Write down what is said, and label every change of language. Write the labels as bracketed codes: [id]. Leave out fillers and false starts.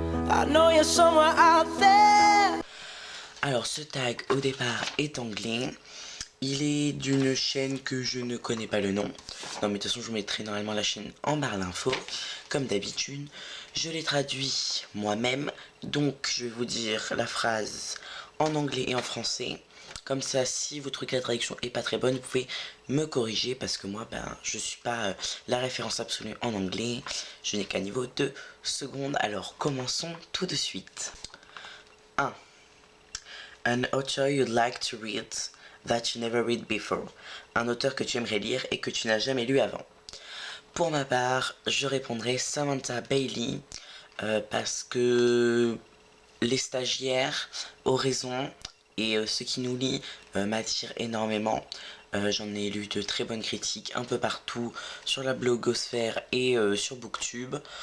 [en] I know you're somewhere out there. [fr] Alors ce tag au départ est anglais. Il est d'une chaîne que je ne connais pas le nom. Non mais de toute façon je vous mettrai normalement la chaîne en barre d'infos. Comme d'habitude. Je l'ai traduit moi-même. Donc je vais vous dire la phrase en anglais et en français. Comme ça, si vous trouvez que la traduction est pas très bonne, vous pouvez me corriger. Parce que moi, je suis pas la référence absolue en anglais. Je n'ai qu'un niveau de seconde. Alors commençons tout de suite. 1. [en] An author you'd like to read that you never read before. [fr] Un auteur que tu aimerais lire et que tu n'as jamais lu avant. Pour ma part, je répondrai Samantha Bailey parce que les stagiaires ont raison et ce qui nous lie m'attire énormément. J'en ai lu de très bonnes critiques un peu partout sur la blogosphère et sur Booktube.